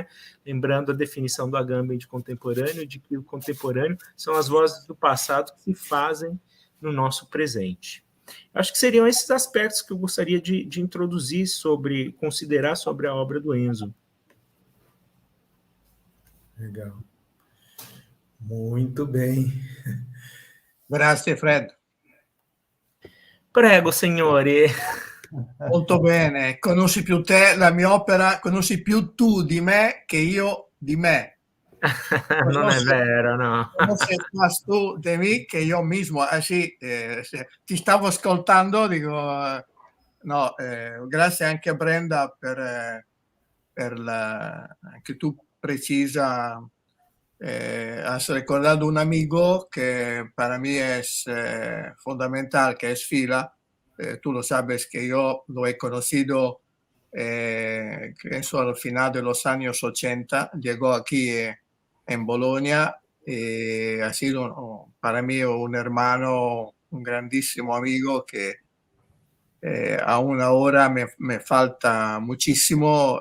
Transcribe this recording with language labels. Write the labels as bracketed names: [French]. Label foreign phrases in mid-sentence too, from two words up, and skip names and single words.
[Portuguese] Lembrando a definição do Agamben de contemporâneo, de que o contemporâneo são as vozes do passado que se fazem no nosso presente. Acho que seriam esses aspectos que eu gostaria de introduzir considerar sobre a obra do Enzo. Legal. Muito bem. [Italian] Grazie Fred. Prego, signore. Molto bene, conosci più te la mia opera, conosci più tu di me che io di me. Non è vero, no. [Spanish] Conoces más tú de mí que yo mismo. Así, [Italian] ti stavo ascoltando, dico, no, grazie anche a Brenda per anche tu precisa, [Spanish] has recordado un amigo que para mí es fundamental, que es Fila. Tú lo sabes que yo lo he conocido, eso al final de los años 80, llegó aquí en Bolonia y ha sido para mí un hermano, un grandísimo amigo que aún ahora me falta muchísimo.